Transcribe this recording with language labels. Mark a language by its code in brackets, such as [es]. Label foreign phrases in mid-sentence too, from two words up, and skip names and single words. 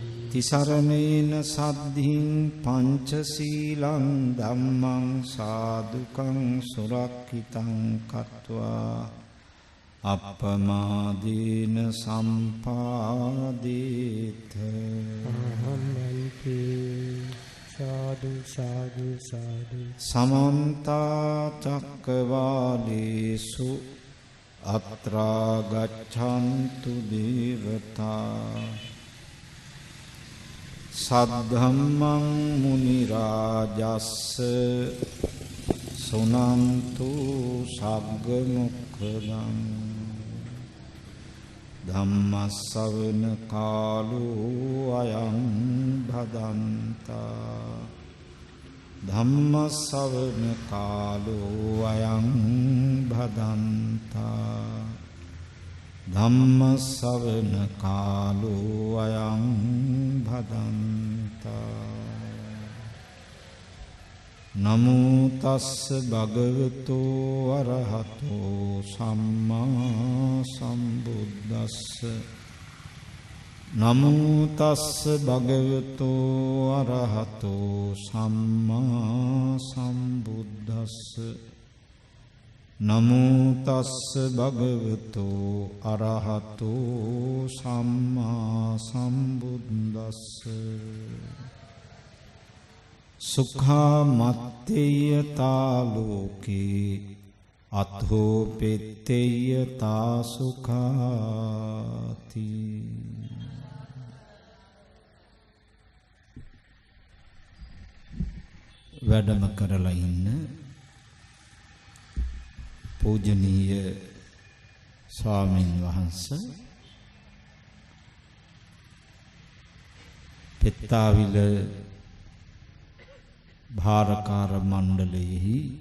[pi] තිසරණේන සද්ධින් පංචශීලං ධම්මං සාදුකං සුරක්ඛිතං කତ୍වා අප්පමාදීන සම්පාදේත අහම්මන්ති සාදු සාදු සාදු සමන්ත චක්කවාලේසු අත්‍රා ගච්ඡන්තු දේවතා සද්ධම්මං මුනි රාජස්ස සුනන්තු සග්ග මොක්ඛදං ධම්මස්සවන කාලෝ අයං භදන්තා ධම්ම ශ්‍රවණ කාලෝ අයං භදන්තා ධම්ම ශ්‍රවණ කාලෝ අයං භදන්තා නමෝ තස්ස භගවතු අරහතෝ සම්මා සම්බුද්දස්ස නමෝ තස්ස භගවතු අරහතෝ සම්මා සම්බුද්දස්ස නමෝ තස්ස භගවතු අරහතෝ සම්මා සම්බුද්දස්ස සුඛා මත්තේය තාලෝකේ අතෝ පෙත්තේය තා සුඛාති [si] වැඩම කරලා ඉන්න පූජනීය ස්වාමීන් වහන්සේ පෙත්තාවිල භාරකාර මණ්ඩලයෙහි